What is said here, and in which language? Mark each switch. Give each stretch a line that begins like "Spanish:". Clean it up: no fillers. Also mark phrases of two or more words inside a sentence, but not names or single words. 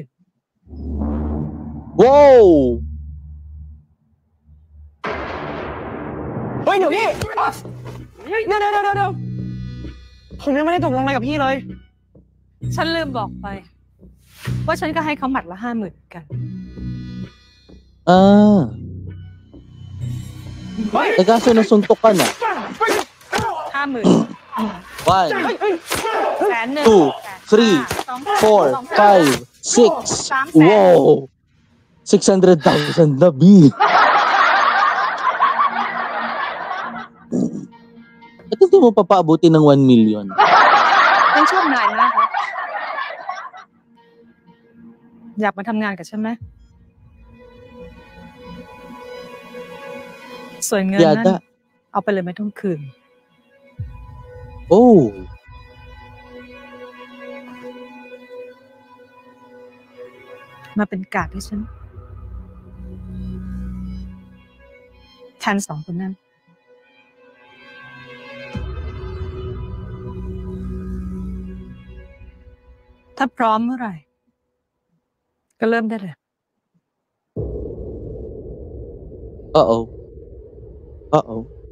Thai: Wow! เฮ้ยเดี๋ยวพี่เดี๋ยวผมยังไม่ได้ตกลงอะไรกับพี่เลย ฉันลืมบอกไป ว่าฉันก็ให้เขาหมัดละ 50,000 เหมือนกัน
Filipino: Eh kaso nasuntok ka na. 50,000 1, 100,000 2, 3, 4, 5, 6. Wow! 600,000 na, B. At hindi mo papaabuti ng 1 million.
Thai: ฉันชอบนายมากนะอยากมาทำงานกับฉันไหมส่วนเงินนั้น Yada. เอาไปเลยไม่ต้องคืน Oh. มาเป็นการ์ดให้ฉันแทน2 คนนั้น ถ้าพร้อมเมื่อไหร่ ก็เริ่มได้เลย Uh-oh. Uh-oh.